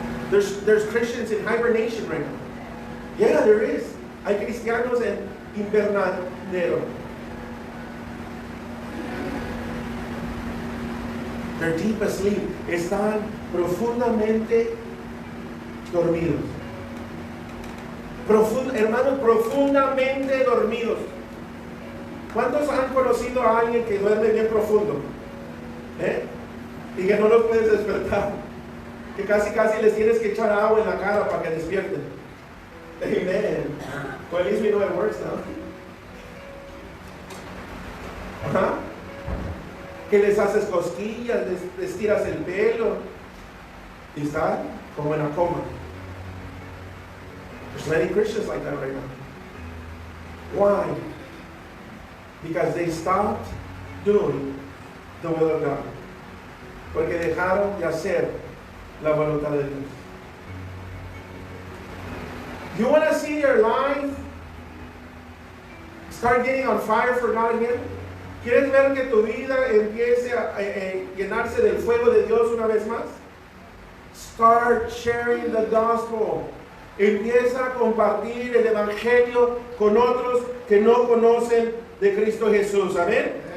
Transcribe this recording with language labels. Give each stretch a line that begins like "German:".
English: There's Christians in hibernation right now. Yeah, there is.
Spanish: Hay cristianos en invernadero.
English: They're deep asleep.
Spanish: Están profundamente dormidos. Hermanos, profundamente dormidos. ¿Cuántos han conocido a alguien que duerme bien profundo? Y que no los puedes despertar. Que casi les tienes que echar agua en la cara para que despierten.
English: Amen. Well, at least we know it works now. Ajá.
Spanish: Que les haces cosquillas, les tiras el pelo y están como en la coma.
English: There's many Christians like that right now. Why? Because they stopped doing the will of God.
Spanish: Porque dejaron de hacer la voluntad de Dios.
English: You want to see your life start getting on fire for God again?
Spanish: ¿Quieres ver que tu vida empiece a llenarse del fuego de Dios una vez más?
English: Start sharing the gospel.
Spanish: Empieza a compartir el evangelio con otros que no conocen de Cristo Jesús. Amén.